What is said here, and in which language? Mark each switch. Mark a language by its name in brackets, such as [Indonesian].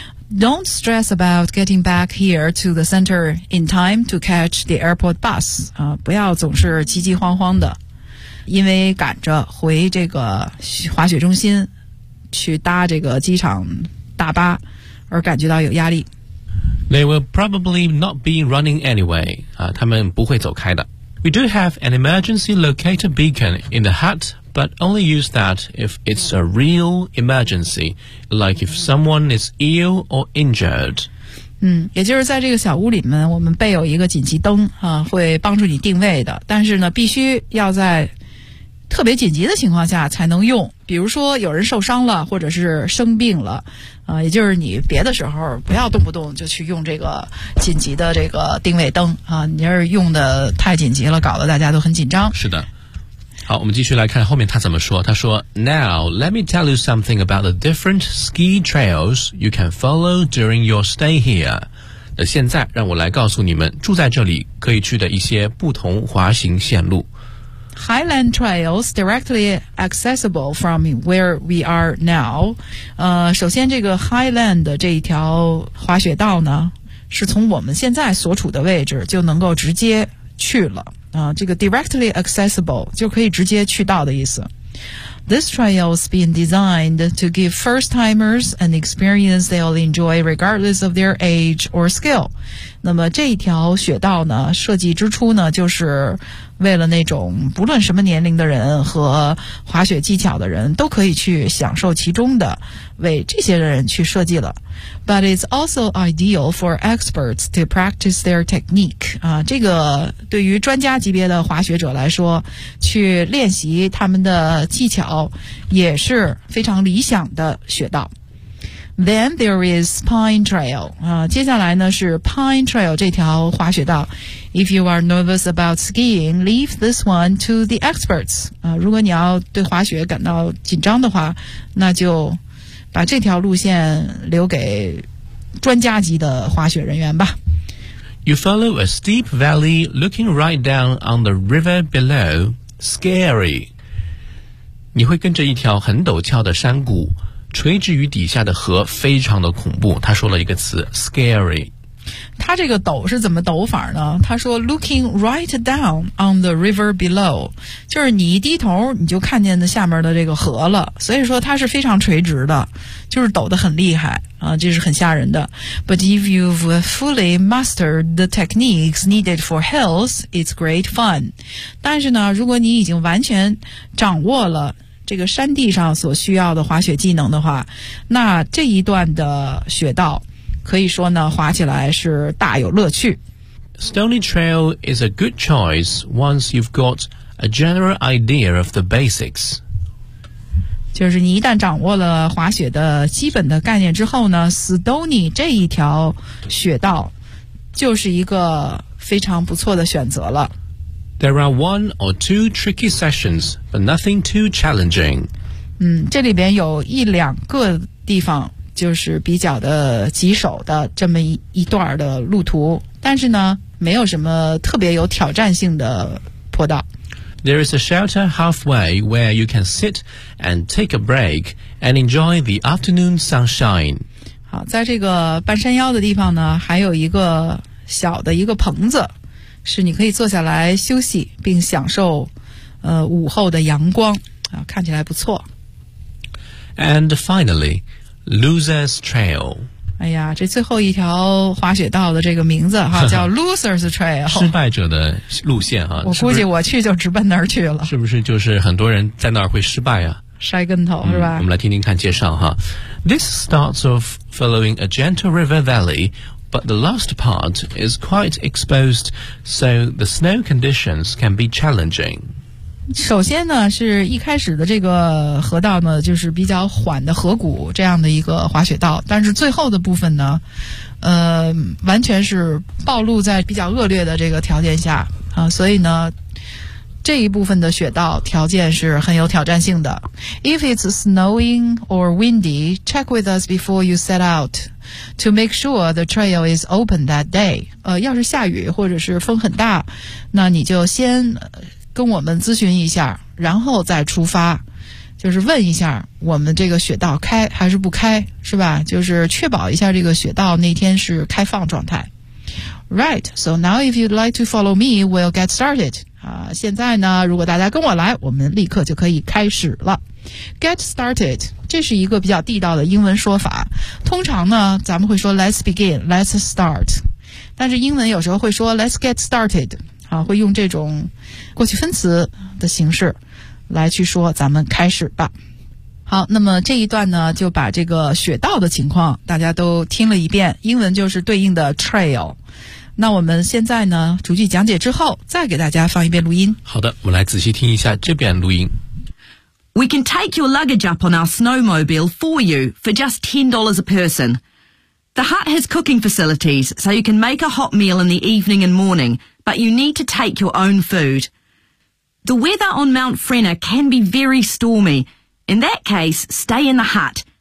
[English] Don't stress about getting back here to the center in time to catch the airport bus. [Chinese] 不要总是急急慌慌的。因为赶着回这个滑雪中心去搭这个机场大巴而感觉到有压力。 [English] They will probably not be running anyway. [Chinese] 他们不会走开的。 [English] We do have an emergency locator beacon in the hut, but only use that if it's a real emergency, like if someone is ill or injured. [Chinese] 也就是在这个小屋里面，我们备有一个紧急灯啊，会帮助你定位的。但是呢，必须要在特别紧急的情况下才能用。比如说有人受伤了，或者是生病了，也就是你别的时候不要动不动就去用这个紧急的这个定位灯啊！你要是用的太紧急了，搞得大家都很紧张。是的，好，我们继续来看后面他怎么说。他说 [English] ：“Now let me tell you something about the different ski trails you can follow during your stay here。” [Chinese] 那现在让我来告诉你们，住在这里可以去的一些不同滑行线路。 [English] Highland trails directly accessible from where we are now. [Chinese] 首先这个 Highland 的这一条滑雪道呢，是从我们现在所处的位置就能够直接去了。这个 directly accessible 就可以直接去到的意思。 [English] This trail has been designed to give first timers an experience they'll enjoy regardless of their age or skill. [Chinese] 那么这一条雪道呢，设计之初呢，就是为了那种不论什么年龄的人和滑雪技巧的人都可以去享受其中的，为这些人去设计了。 [English] But it's also ideal for experts to practice their technique. [Chinese] 这个对于专家级别的滑雪者来说，去练习他们的技巧也是非常理想的雪道。 [English] Then there is Pine Trail. [Chinese] 接下来呢是 Pine Trail 这条滑雪道。 [English] If you are nervous about skiing, leave this one to the experts. [Chinese] 如果你要对滑雪感到紧张的话，那就把这条路线留给专家级的滑雪人员吧。 [English] You follow a steep valley looking right down on the river below. Scary. [Chinese] 你会跟着一条很陡峭的山谷，垂直于底下的河非常的恐怖。他说了一个词 scary。他这个陡是怎么陡法呢？他说 [English] looking right down on the river below， [Chinese] 就是你一低头你就看见的下面的这个河了，所以说它是非常垂直的，就是陡得很厉害啊，这是很吓人的。 [English] But if you've fully mastered the techniques needed for hills, it's great fun. [Chinese] 但是呢，如果你已经完全掌握了这个山地上所需要的滑雪技能的话，那这一段的雪道可以说呢，滑起来是大有乐趣。 [English] Stony trail is a good choice once you've got a general idea of the basics. [Chinese] 就是你一旦掌握了滑雪的基本的概念之后呢， Stony 这一条雪道就是一个非常不错的选择了。 [English] There are one or two tricky sessions, but nothing too challenging. [Chinese] 这里边有一两个地方就是比较的棘手的这么 一段的路途，但是呢没有什么特别有挑战性的坡道。 [English] There is a shelter halfway where you can sit and take a break and enjoy the afternoon sunshine. [Chinese] 好，在这个半山腰的地方呢，还有一个小的一个棚子，是你可以坐下来休息并享受午后的阳光啊，看起来不错。 [English] And finally, Loser's Trail. [Chinese] 哎呀，这最后一条滑雪道的这个名字哈，叫 Loser's Trail，失败者的路线哈。我估计我去就直奔那儿去了。是不是就是很多人在那儿会失败啊？摔跟头是吧？我们来听听看介绍哈。 [English] This starts off following a gentle river valley, but the last part is quite exposed, so the snow conditions can be challenging. [Chinese] 首先呢，是一开始的这个河道呢，就是比较缓的河谷这样的一个滑雪道，但是最后的部分呢，完全是暴露在比较恶劣的这个条件下啊，所以呢，这一部分的雪道条件是很有挑战性的。 [English] If it's snowing or windy, check with us before you set out to make sure the trail is open that day. [Chinese] 要是下雨或者是风很大，那你就先。跟我们咨询一下，然后再出发，就是问一下我们这个雪道开还是不开，是吧？就是确保一下这个雪道那天是开放状态。 [English] Right, so now if you'd like to follow me, we'll get started. [Chinese] 现在呢，如果大家跟我来，我们立刻就可以开始了。 Get started, 这是一个比较地道的英文说法。通常呢，咱们会说 [English] let's begin, let's start. [Chinese] 但是英文有时候会说 [English] let's get started, [Chinese] 会用这种过去分词的形式来去说咱们开始吧。好，那么这一段呢，就把这个雪道的情况大家都听了一遍，英文就是对应的 trail。那我们现在呢，逐句讲解之后，再给大家放一遍录音。好的，我们来仔细听一下这边录音。 [English] We can take your luggage up on our snowmobile for you for just $10 a person. The hut has cooking facilities, so you can make a hot meal in the evening and morning, but you need to take your own food. The weather on Mount Frenna can be very stormy. In that case, stay in the hut.